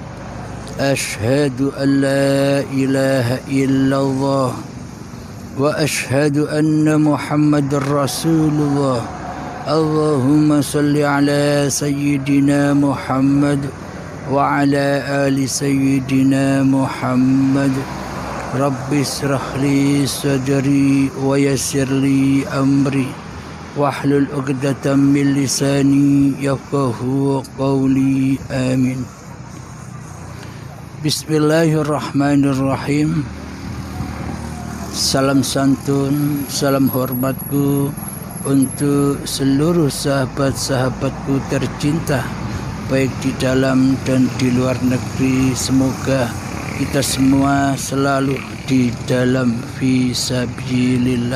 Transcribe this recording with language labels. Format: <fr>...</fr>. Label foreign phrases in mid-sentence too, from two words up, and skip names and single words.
<ar>أشهد أن لا إله إلا الله وأشهد أن محمدا رسول الله. اللهم صل على سيدنا محمد وعلى آل سيدنا محمد. رب اشرح لي صدري ويسر لي أمري واحلل عقدة من لساني يفقهوا قولي آمين. Bismillahirrahmanirrahim.</ar> <id>Salam santun, salam hormatku untuk seluruh sahabat-sahabatku tercinta, baik di dalam dan di luar negeri. Semoga kita semua selalu di dalam fisabilillah.</id>